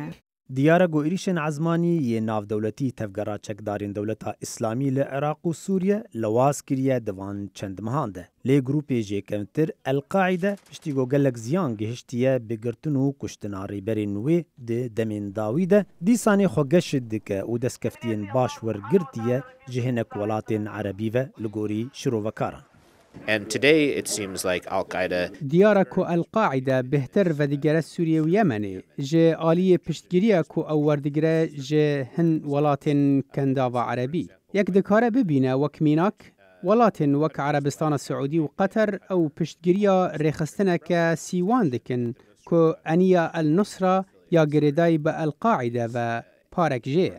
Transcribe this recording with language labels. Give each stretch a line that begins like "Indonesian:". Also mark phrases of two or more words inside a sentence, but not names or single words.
Kurdish: Diyara got êrişên ezmanî yê navdewletî tevgera çekdarên dewleta İslamî li Iraq û Sûriye lewaz kiriye di van çend mehan de. Lê grûpê jêkevtir El-Qaîde piştî got gelek ziyan gihiştiye bi girtin û kuştina rêberên wê di demên dawî de dîsanê xwe geşt dike û destkeftiyên baş wergirtiye ji hinek welatên Erebî ve li gorî şîrovekaran.
English: And today it seems like Al-Qaeda
Kurdish: Diyara ku El-Qaîde bihter vedigere Sûriye û Yemenê ji aliyê piştgiriya ku ew werdigire ji hin welatên kendava Erebî. Yek dikare bibîne wek mînak welatên wek Erebistana Siûdî û Qeter ew piştgiriya rêxistineke sîwan dikin ku eniya El-Nusra ya girêdayî bi El-Qaîde ve parek jê ye.